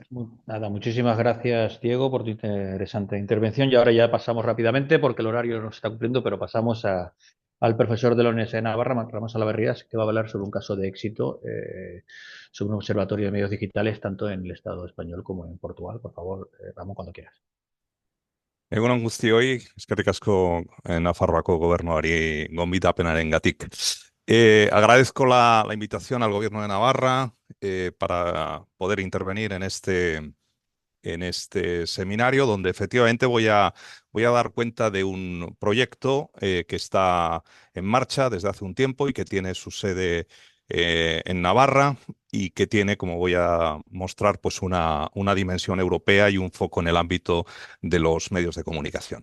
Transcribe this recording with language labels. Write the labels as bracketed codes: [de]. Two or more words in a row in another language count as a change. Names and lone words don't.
[es] Nada, muchísimas gracias, Diego, por tu interesante intervención. Y ahora ya pasamos rápidamente, porque el horario nos está cumpliendo, pero pasamos al profesor de la Universidad de Navarra, Ramón Salaverrías, que va a hablar sobre un caso de éxito, sobre un observatorio de medios digitales, tanto en el Estado español como en Portugal. Por favor, Ramón, cuando quieras. [eu] Egun on guztioi, eskerrik asko Nafarroako gobernuari gonbidapenarengatik. [es] Agradezco la invitación al Gobierno de Navarra para poder intervenir en este seminario, donde efectivamente voy a dar cuenta de un proyecto que está en marcha desde hace un tiempo y que tiene su sede en Navarra y que tiene, como voy a mostrar, pues una dimensión europea y un foco en el ámbito de los medios de comunicación.